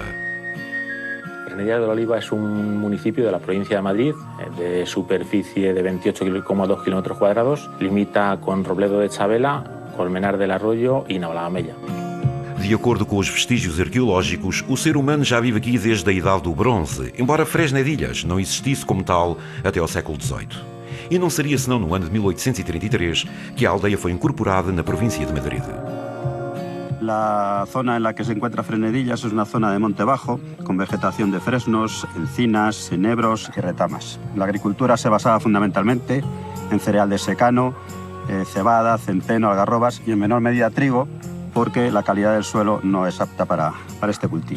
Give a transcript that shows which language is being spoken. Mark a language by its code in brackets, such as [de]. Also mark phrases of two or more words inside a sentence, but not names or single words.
[es] Fresnedillas de la Oliva es un municipio de la provincia de Madrid, de superficie de 28,2 kilómetros cuadrados. Limita con Robledo de Chabela, Colmenar del Arroyo e Navalagamella. [pt] De acordo com os vestígios arqueológicos, o ser humano já vive aqui desde a Idade do Bronze, embora Fresnedillas não existisse como tal até ao século XVIII. E não seria senão no ano de 1833 que a aldeia foi incorporada na província de Madrid. [es] La zona en la que se encuentra Fresnedillas es una zona de monte bajo, con vegetación de fresnos, encinas, enebros y retamas. La agricultura se basaba fundamentalmente en cereal de secano, cebada, centeno, algarrobas y en menor medida trigo, porque la calidad del suelo no es apta para este cultivo.